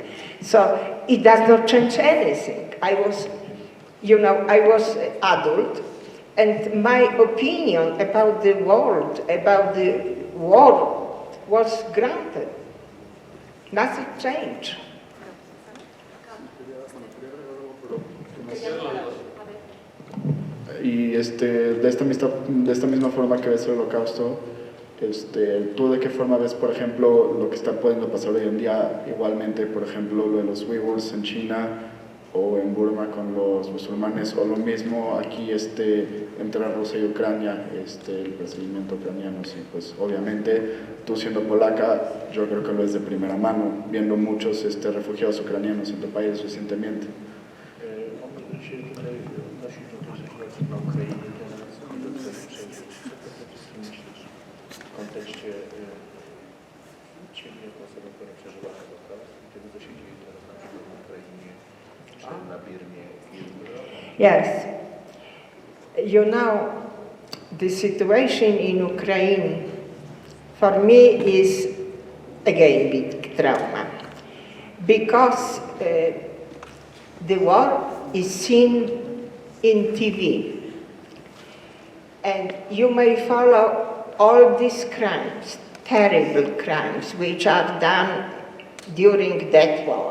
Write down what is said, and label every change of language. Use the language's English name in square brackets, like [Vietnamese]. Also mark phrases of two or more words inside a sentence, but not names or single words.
[English] So it does not change anything. I was adult, and my opinion about the world, about the war, was granted. Nothing changed. [Spanish] Y de esta misma forma que ves el holocausto, ¿Tú de qué forma ves, por ejemplo, lo que está pudiendo pasar hoy en día, igualmente, por ejemplo, lo de los uigures en China o en Burma con los musulmanes, o lo mismo aquí entre Rusia y Ucrania, el perseguimiento ucraniano? Sí, pues obviamente tú siendo polaca, yo creo que lo es de primera mano, viendo muchos refugiados ucranianos en tu país recientemente. [Polish] W kontekście Ciebie jako osoby, która przeżyła Holokaust i tego, co się dzieje teraz na przykład w Ukrainie czy na Birmie. [English] Yes. You know, the situation in Ukraine for me is again big trauma because the war is seen in TV and you may follow all these crimes, terrible crimes, which are done during that war.